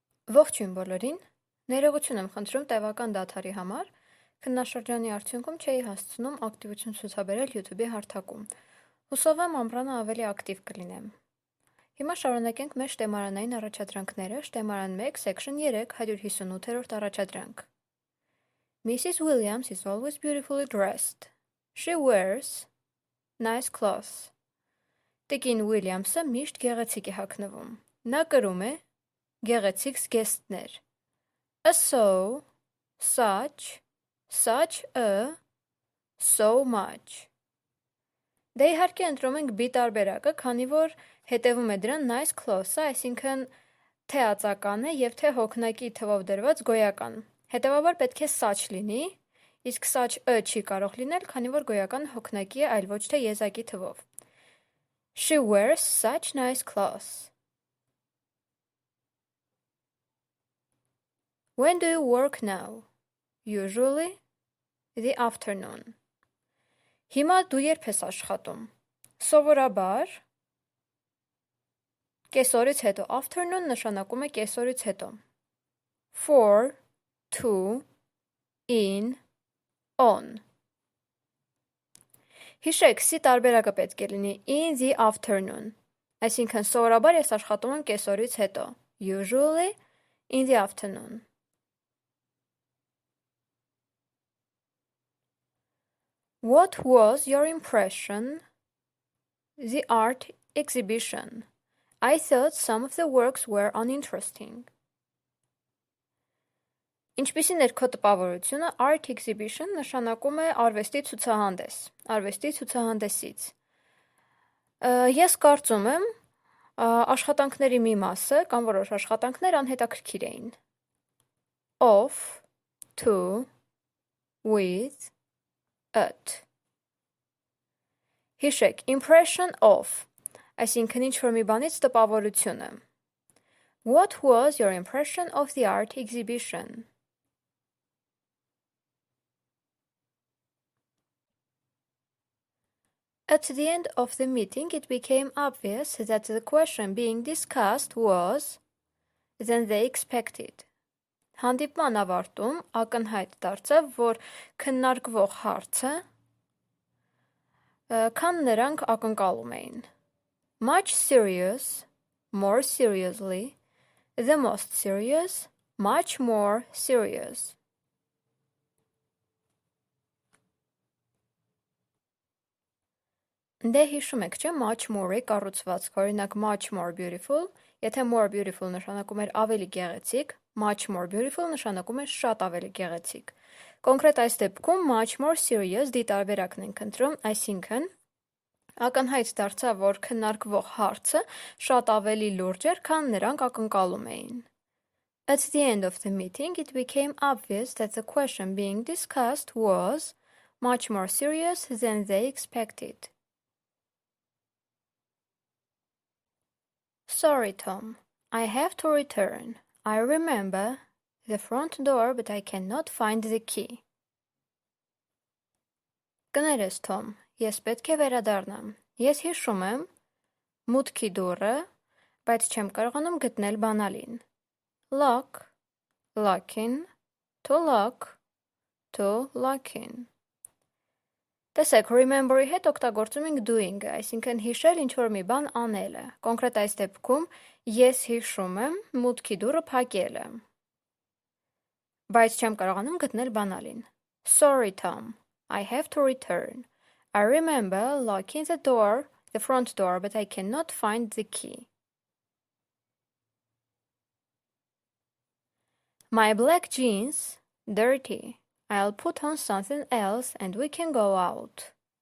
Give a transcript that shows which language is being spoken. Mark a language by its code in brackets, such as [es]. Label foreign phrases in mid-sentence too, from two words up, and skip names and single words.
[hy] Ողջույն բոլորին, ներողություն եմ խնդրում տևական դադարի համար, քննաշրջանի արդյունքում չէի հասցնում ակտիվություն ցուցաբերել YouTube-ի հարթակում։ Հուսով եմ ամռանը ավելի ակտիվ կլինեմ։ Հիմա շարունակենք մեր շտեմարանային առաջադրանքները, շտեմարան 1, section 3, 158-րդ առաջադրանք։ Mrs. [en] Williams is always beautifully dressed. She wears nice clothes. [hy] Տիկին Ուիլյամսը միշտ գեղեցիկ է հագնվում։ Նա կրում է գեղեցիկ զգեստներ. [en] a so, such, such a, so much. [hy] Դե իհարկե ընտրում ենք B տարբերակը, քանի որ հետևում է դրան [en] nice clothes- [hy] ը, այսինքն թե ածական է և թե հոգնակի թվով դրված գոյական։ Հետևաբար պետք է such լինի, իսկ [en] such a [hy] չի կարող լինել, քանի որ գոյական հոգնակի է, այլ ոչ թե եզակի թվով։ [en] She wears such nice clothes. When do you work now? Usually the afternoon. [hy] Հիմա դու երբ ես աշխատում? Սովորաբար կեսօրից հետո. Afternoon նշանակում է կեսօրից հետո. [en] For, to, in, on. [hy] Հիշեք, C տարբերակը պետք է լինի [en] in the afternoon. [hy] Այսինքն սովորաբար ես աշխատում եմ կեսօրից հետո. [en] Usually in the afternoon. What was your impression? The art exhibition. I thought some of the works were uninteresting. [hy] Ինչպիսին էր քո տպավորությունը, [en] art exhibition [hy] նշանակում է արվեստի ցուցահանդես, արվեստի ցուցահանդեսից։ Ես կարծում եմ, աշխատանքների մի մասը կամ որոշ աշխատանքներ անհետաքրքիր էին. [en] Of, to, with, at. Հիշեք, impression of, [hy] այսինքն ինչ-որ մի բանից տպավորությունը. [en] What was your impression of the art exhibition? At the end of the meeting, it became obvious that the question being discussed was than they expected. [hy] Հանդիպման ավարտում ակնհայտ դարձավ, որ քննարկվող հարցը քան նրանք ակնկալում էին. [en] Much serious, more seriously, the most serious, much more serious. [hy] Դե հիշում եք, չէ, [en] much more- [hy] ի կառուցվածք, օրինակ [en] much more beautiful, [hy] եթե [en] more beautiful [hy] նշանակում էր ավելի գեղեցիկ, [en] much more beautiful [hy] նշանակում էր շատ ավելի գեղեցիկ։ Կոնկրետ այս դեպքում [en] much more serious [hy] դիտարբերակն ենք ընտրում, այսինքն ակնհայտ դարձավ, որ քննարկվող հարցը շատ ավելի լուրջ էր, քան նրանք ակնկալում էին։ [en] At the end of the meeting, it became obvious that the question being discussed was much more serious than they expected. Sorry, Tom. I have to return. I remember the front door, but I cannot find the key. [hy] Կներես, Tom. Ես պետք է վերադառնամ. Ես հիշում եմ մուտքի դուռը, բայց չեմ կարողանում գտնել բանալին. [en] Lock, locking, to lock, to locking. [hy] Տեսեք, remember-ի հետ օգտագործում ենք doing-ը, այսինքն հիշել ինչ-որ մի բան անելը։ Կոնկրետ այս դեպքում ես հիշում եմ մուտքի դուռը փակելը, բայց չեմ կարողանում գտնել բանալին. [en] Sorry, Tom. I have to return. I remember locking the door, the front door, but I cannot find the key. My black jeans, dirty. I'll put on something else and we can go out.